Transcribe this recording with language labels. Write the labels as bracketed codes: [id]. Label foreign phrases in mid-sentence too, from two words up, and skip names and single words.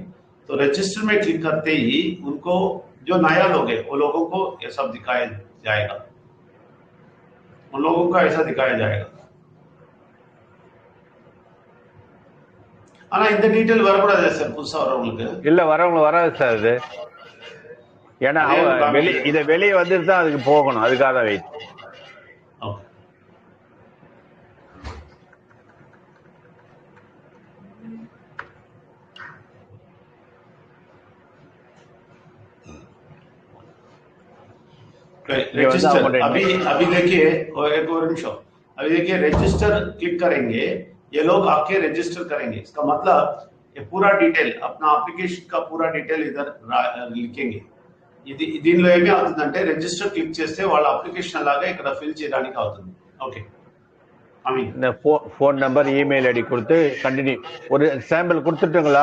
[hi] तो रजिस्टर में क्लिक करते ही उनको जो नया लोग है वो लोगों को ये सब दिखाया जाएगा, उन लोगों को ऐसा दिखाया जाएगा. [ta] ஆனா இந்த டீடைல் வரக்கூடாது சார், புதுசா வரவங்களுக்கு இல்ல, வரவங்க வராது சார் இது. ஏன்னா இதை வெளியே வந்துட்டு தான் அதுக்கு போகணும், அதுக்காக தான் வெயிட். ஓகே, [hi] रजिस्टर. अभी देखिए एक और निमिष, अभी देखिए [en] register click [hi] करेंगे, ये लोग आके रजिस्टर करेंगे. इसका मतलब ये पूरा डिटेल, अपना अप्लिकेशन का पूरा डिटेल इधर लिखेंगे. [te] ఇది దీనిలో ఏమి అవుతుందంటే [en] register click [te] చేస్తే వాళ్ళ అప్లికేషన్ అలాగే ఇక్కడ ఫిల్ చేయడానికి అవుతుంది. ఓకే, [en] phone number, email ID [ta] கொடுத்து கண்டினியூ. ஒரு சாம்பிள் கொடுத்துட்டுங்களா?